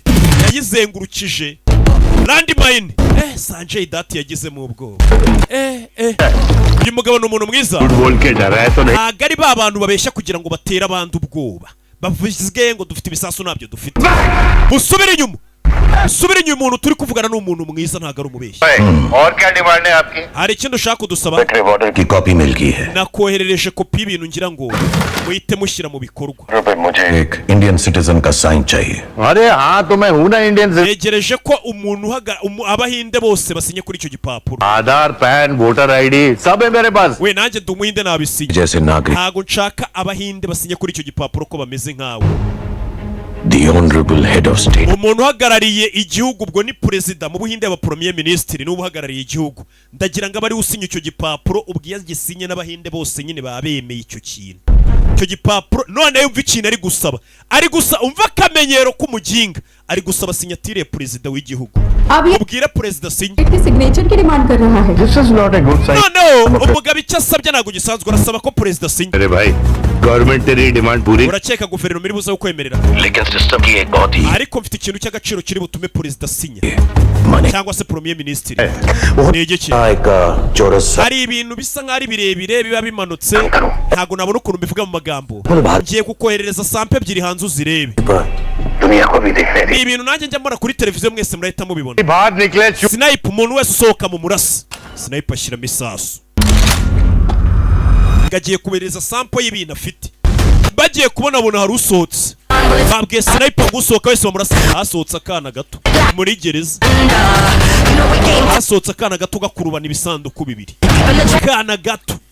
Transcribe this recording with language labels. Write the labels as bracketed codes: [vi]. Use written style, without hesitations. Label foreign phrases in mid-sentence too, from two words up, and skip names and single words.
[rw] Yayizengurukije. Landmine. Sanjay Dutt yagize mu ubwoba. Uyu mugabo ni umuntu mwiza. [hi] बोल के डरा है तो नहीं [rw] Ntago ari ba bantu babeshya kugira ngo batere abandi ubwoba. Bavuze ngo dufite ibisasu nabyo dufite. Musubire inyuma. Musubire inyuma, umuntu turi kuvugana n'umuntu mwiza ntago ari umubeshya. [hi] और क्या डिमांड है आपकी [rw] Hari ikintu ushaka kudusaba? [hi] रिवॉर्डर की कॉपी मिल गई है [rw] Nakoherereje kopi y'ibintu ngira ngo muhite mushyira mu bikorwa. [hi] रुपए मुझे एक [en] Indian citizen [hi] का साइन चाहिए अरे हाँ तो मैं हूँ ना इंडियन से. [rw] Yegereje ko umuntu abahinde bose basinye kuri icyo gipapuro. [hi] आधार पैन [en] voter ID [hi] सब है मेरे पास. [rw] We nanjye ndi umuhinde nabisinye. [hi] जैसे नागरिक [rw] Ntago nshaka abahinde basinye kuri icyo gipapuro ko bameze nkawe. [en] The honorable head of state. [rw] umuntu uhagarariye igihugu ubwo ni perezida mu Buhinde aba [fr] premier ministre [rw] n'ubu uhagarariye igihugu ndagira ngo abari usinya icyo gipapuro ubwiye gisinye n'abahinde bose nyine babemeye icyo kintu icyo gipapuro none yumva ikintu ari gusaba umva akamenyero k'umuginga ari gusaba sinyatire ya perezida w'igihugu ubwire perezida sinye [hi] सिग्नेचर की डिमांड कर रहा है [en] This is not a good sign. [rw] no umugabo icyo asabye ntabwo gisanzwe arasaba ko perezida sinye [hi] अरे भाई गवर्नमेंट तेरी डिमांड पूरी [rw] urakeka guverinoma iri buze kukwemerera [hi] लेकिन सिस्टम की एक बहुत ही [rw] ariko mfite ikintu cy'agaciro kiri butume perezida sinya cyangwa se [fr] premier ministre [rw] ni igiki hari ibintu bisa nk'ari birebire biba bimanutse ntabwo nabona ukuntu mbivuga mu magambo ngiye kukoherereza sample ebyiri hanze uzirebe ni ibintu nanjye njya mbona kuri televiziyo mwese murahita mubibona [hi] बाहर निकले [rw] snipe umuntu wese usohoka mu murasi snipe ashyiramo isasu ngagiye kubereza sample y'ibintu afite bagiye kubona hari usohotse babwiye snipe ngo usohoka wese bamurasa hasohotse akana gato muri gereza hasohotse akana gato gakurubana ibisanduku bibiri akana gato